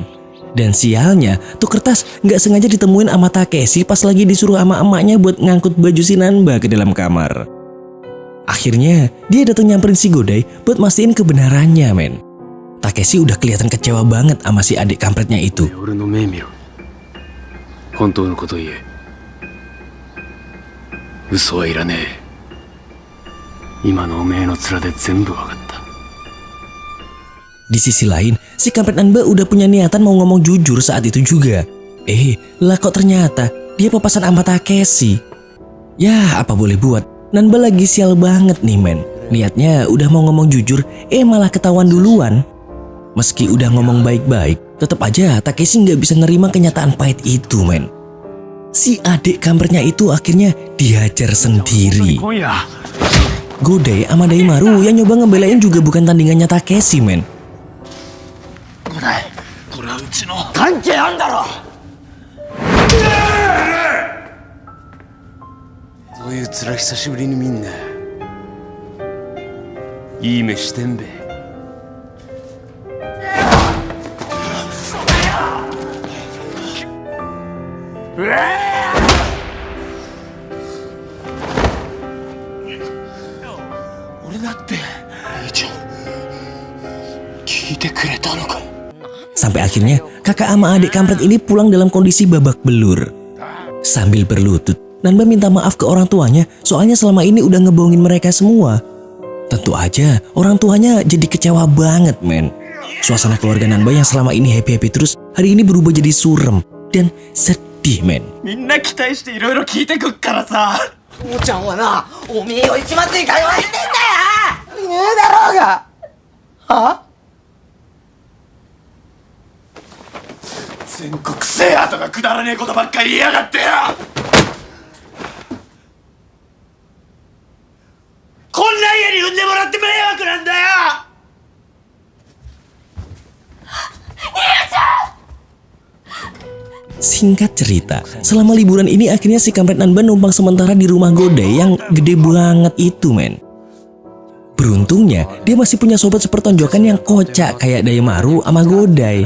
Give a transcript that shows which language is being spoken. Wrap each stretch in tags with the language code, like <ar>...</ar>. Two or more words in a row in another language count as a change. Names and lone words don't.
<id>Dan sialnya, tuh kertas nggak sengaja ditemuin sama Takeshi pas lagi disuruh sama emaknya buat ngangkut baju si Nanba ke dalam kamar. Akhirnya dia datang nyamperin si Godai buat mastiin kebenarannya, men. Takeshi udah kelihatan kecewa banget sama si adik kampretnya itu.</id> <ja>俺の目見ろ。本当のこと言え。嘘はいらねえ。今のおめえの面で全部わかった。</ja> <id>Di sisi lain, si kampret Nanba udah punya niatan mau ngomong jujur saat itu juga. Lah kok ternyata dia papasan sama Takeshi. Ya, apa boleh buat, Nanba lagi sial banget nih, men. Niatnya udah mau ngomong jujur, malah ketahuan duluan. Meski udah ngomong baik-baik, tetap aja Takeshi nggak bisa nerima kenyataan pahit itu, men. Si adik kampretnya itu akhirnya dihajar sendiri. Godai sama Daimaru yang nyoba ngebelain juga bukan tandingannya Takeshi, men.</id> <ja>これはうちの関係あんだろ。そういう面久しぶりに見んな。いい目してんべ。俺だって兄ちゃん聞いてくれたのか。</ja> <id>Sampai akhirnya kakak sama adik kampret ini pulang dalam kondisi babak belur. Sambil berlutut, Nanba minta maaf ke orang tuanya soalnya selama ini udah ngebohongin mereka semua. Tentu aja orang tuanya jadi kecewa banget, men. Suasana keluarga Nanba yang selama ini happy-happy terus hari ini berubah jadi surem dan sedih, men.</id> <ja>みんな期待していろいろ聞いてくっからさ。おちゃんはな、おめえを一松に通わせてんだよ。いねえだろうが。は？全国制覇とかくだらねえことばっかり言いやがってよ。こんな家に産んでもらって迷惑なんだよ。</ja> <id>Singkat cerita, selama liburan ini akhirnya si kampret Nanba numpang sementara di rumah Godai yang gede banget itu, men. Beruntungnya dia masih punya sobat sepertonjokan yang kocak kayak Daimaru sama Godai.</id>